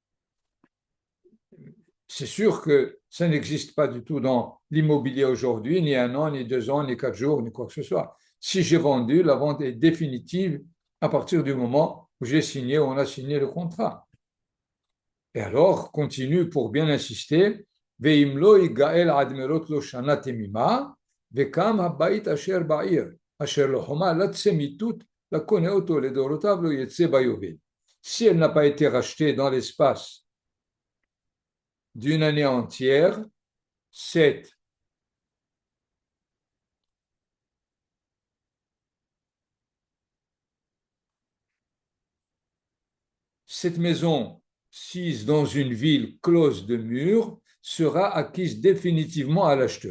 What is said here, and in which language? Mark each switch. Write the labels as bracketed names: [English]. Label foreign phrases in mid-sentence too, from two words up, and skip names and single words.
[French] C'est sûr que ça n'existe pas du tout dans l'immobilier aujourd'hui, ni un an, ni 2 ans, ni 4 jours, ni quoi que ce soit. Si j'ai vendu, la vente est définitive à partir du moment où j'ai signé, où on a signé le contrat. Et alors, continue pour bien insister, [Hebrew] ואם לא יגאל עד מלאת לו שנה תמימה, וקם הבית אשר בעיר, אשר לחומה לצמיתות, לקונה אותו לדורותיו לא יצא ביובל. [French] Si elle n'a pas été rachetée dans l'espace d'une année entière, cette maison sise dans une ville close de murs sera acquise définitivement à l'acheteur.